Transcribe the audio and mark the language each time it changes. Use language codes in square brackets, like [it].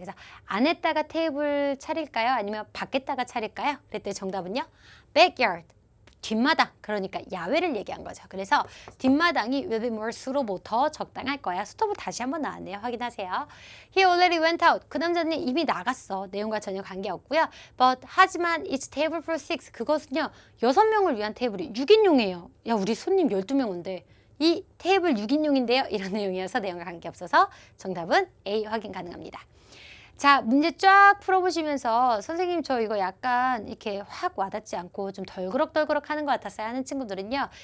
[ko] 그래서 안에다가 테이블 차릴까요? 아니면 밖에다가 차릴까요? 그랬더니 정답은요. backyard. 뒷마당, 그러니까 야외를 얘기한 거죠. 그래서 뒷마당이 [en] will be more suitable, [ko] 더 적당할 거야. 수토브 다시 한번 나왔네요. 확인하세요. [en] He already went out. [ko] 그 남자는 이미 나갔어. 내용과 전혀 관계없고요. [en] But [ko] 하지만 [en] it's table for 6. [ko] 그것은요. 6명을 위한 테이블이 6인용이에요. 야 우리 손님 12명 온대. 이 테이블 6인용인데요. 이런 내용이어서 내용과 관계없어서 정답은 A 확인 가능합니다. 자, 문제 쫙 풀어보시면서 선생님 저 이거 약간 이렇게 확 와닿지 않고 좀 덜그럭덜그럭 하는 것 같았어요 하는 친구들은요.